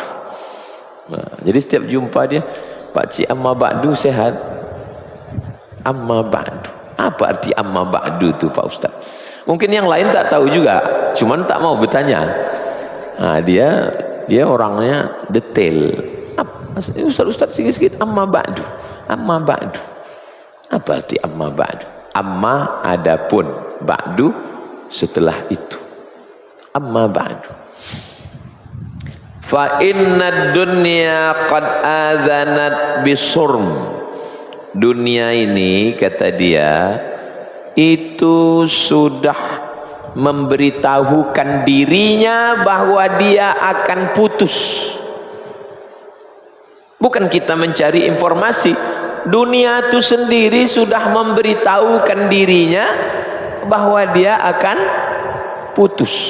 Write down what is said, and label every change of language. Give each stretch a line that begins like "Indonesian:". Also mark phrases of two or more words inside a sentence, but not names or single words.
Malay: Nah, jadi setiap jumpa dia, Pak Cik
Arabic: Amma Ba'du
Malay: sehat?
Arabic: Amma Ba'du.
Malay: Apa arti
Arabic: Amma Ba'du
Malay: itu Pak Ustaz? Mungkin yang lain tak tahu juga, cuman tak mau bertanya. Nah, dia orangnya detail. Ustaz sikit-sikit
Arabic: Amma Ba'du. Amma Ba'du.
Malay: Apa arti
Arabic: Amma Ba'du?
Malay: Amma adapun, Ba'du setelah itu.
Arabic: Amma Ba'du. Fa inna dunya qad azanat bisurm.
Malay: Dunia ini, kata dia, itu sudah memberitahukan dirinya bahwa dia akan putus. Bukan kita mencari informasi, dunia itu sendiri sudah memberitahukan dirinya bahwa dia akan putus.